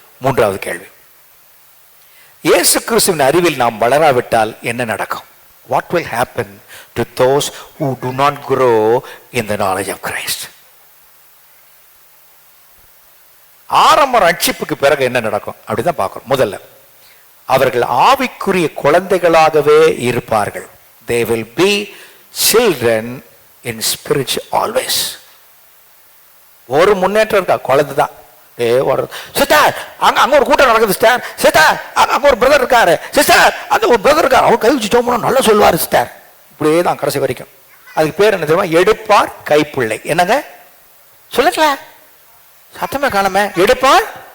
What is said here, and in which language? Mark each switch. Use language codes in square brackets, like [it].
[ta] 3வது கேள்வி, இயேசு கிறிஸ்துவின் அறிவில் நாம் வளராவிட்டால் என்ன நடக்கும்? [en] What will happen to those who do not grow in the knowledge of Christ? [ta] ஆரம்ப ரட்சிப்புக்கு பிறகு என்ன நடக்கும் அப்படிதான் பார்க்கணும். முதல்ல, அவர்கள் ஆவிக்குரிய குழந்தைகளாகவே இருப்பார்கள். [en] They will be children in spirit always. [ta] ஒரு முன்னேற்றம் இருக்கா? குழந்தை தான். சிஸ்டர், அங்க ஒரு கூட்டம் நடக்குது சிஸ்டர். சிஸ்டர், அங்க ஒரு பிரதர் இருக்காரு. சிஸ்டர், அந்த ஒரு பிரதர் இருக்காரு, அவர் கை வச்சுட்டோம் நல்லா சொல்லுவாரு சிஸ்டர். இப்படியே தான் கடைசி வரைக்கும். அதுக்கு பேர் என்ன தெரியுமா? எடுப்பார் கைப்பிள்ளை. என்னங்க சொல்லல, சத்தமே காணமே. எடுப்பார்